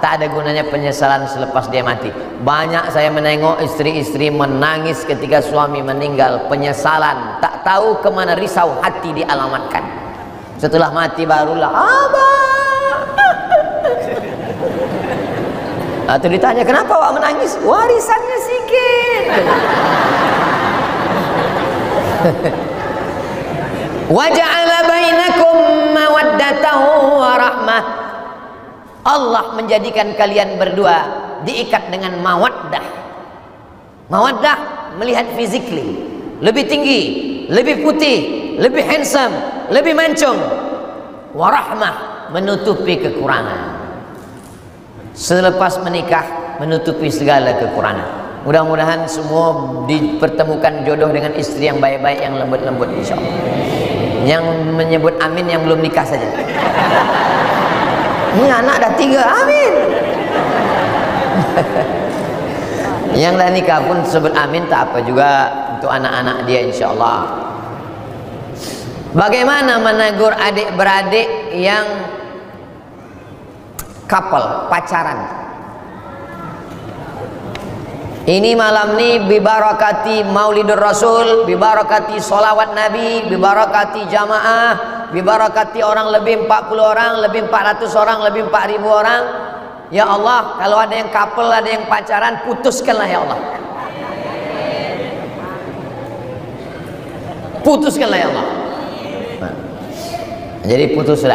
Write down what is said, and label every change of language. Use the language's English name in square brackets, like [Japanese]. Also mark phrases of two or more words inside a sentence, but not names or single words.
[Malay] Tak ada gunanya penyesalan selepas dia mati. Banyak saya menengok istri-istri menangis ketika suami meninggal, penyesalan, tak tahu kemana risau hati dialamatkan. Setelah mati barulah abang. Atau ditanya, kenapa awak menangis? Warisannya sikit. [Arabic] وجعل بينكم مودة ورحمة. [Malay] Allah menjadikan kalian berdua diikat dengan mawaddah. Mawaddah melihat physically, lebih tinggi, lebih putih, lebih handsome, lebih mancung. Warahmah, menutupi kekurangan. Selepas menikah, menutupi segala kekurangan. Mudah-mudahan semua dipertemukan jodoh dengan istri yang baik-baik, yang lembut-lembut, insyaAllah. Yang menyebut amin yang belum nikah saja. Ini anak dah 3, amin. Yang dah nikah pun sebut amin, tak apa juga untuk anak-anak dia, insyaAllah. Bagaimana menegur adik-beradik yang couple, pacaran? Ini malam ini bibarakati Maulidur Rasul, bibarakati solawat Nabi, bibarakati jamaah, bibarakati orang lebih 40 orang, lebih 400 orang, lebih 4000 orang. [Arabic] يا الله, [Malay] kalau ada yang couple, ada yang pacaran, putuskanlah [Arabic] يا الله. [Malay] Putuskanlah [Arabic] يا الله. [Malay] Nah, jadi putuslah.